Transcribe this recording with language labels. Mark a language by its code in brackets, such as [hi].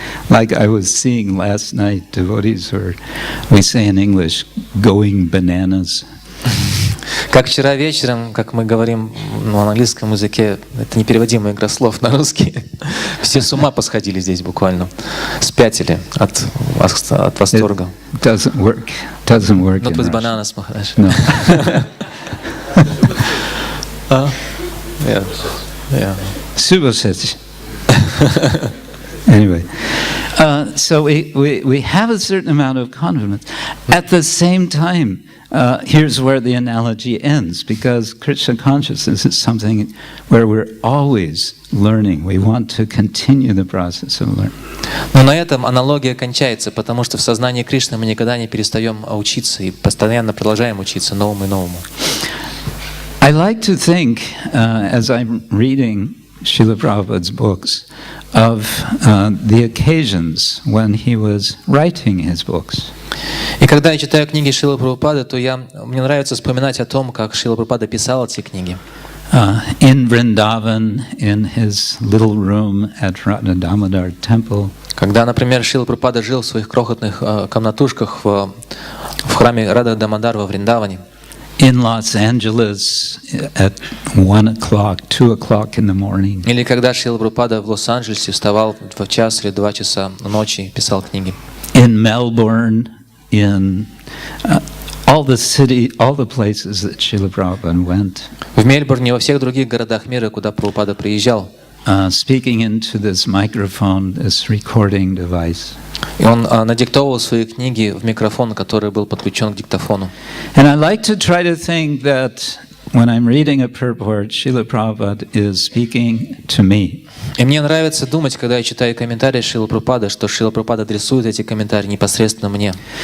[en] Like I was seeing last night, devotees were, we say in English, going bananas. [ru] Как вчера вечером, как мы говорим на английском языке, это непереводимая игра слов на русский, все с ума посходили здесь буквально, спятили от восторга. [en] Doesn't work. Not with bananas, Maharaj. No. Yeah. Subhasati. Anyway, so we have a certain amount of confidence. At the same time, here's where the analogy ends, because Krishna consciousness is something where we're always learning. We want to continue the process of learning. [ru] Но на этом аналогия кончается, потому что в сознании Кришны мы никогда не перестаем учиться и постоянно продолжаем учиться новому и новому. [en] I like to think, as I'm reading Srila Prabhupada's books, of the occasions when he was writing his books. [ru] И когда я читаю книги Шрилы Прабхупады, то мне нравится вспоминать о том, как Шрила Прабхупада писал эти книги. [en] In Vrindavan, in his little room at Radha Damodar temple. [ru] Когда, например, Шрила Прабхупада жил в своих крохотных комнатушках в храме Рада Дамодар во Вриндаване. [en] in Los Angeles at 1 o'clock, 2 o'clock in the morning. [ru] Или когда Шрила Прабхупада в Лос-Анджелесе вставал в час или 2 часа ночи и писал книги. [en] In Melbourne, in all the places that Srila Prabhupada went. [ru] В Мельбурне и во всех других городах мира, куда Прабхупада приезжал. [en] Speaking into this microphone, this recording device. [ru] И он надиктовывал свои книги в микрофон, который был подключен к диктофону. [en] And I like to try to think that when I'm reading a purport, Srila Prabhupada is speaking to me. [ru] И мне нравится думать, когда я читаю комментарии Шрилы Прабхупады, что Шрила Прабхупада адресует эти комментарии непосредственно мне.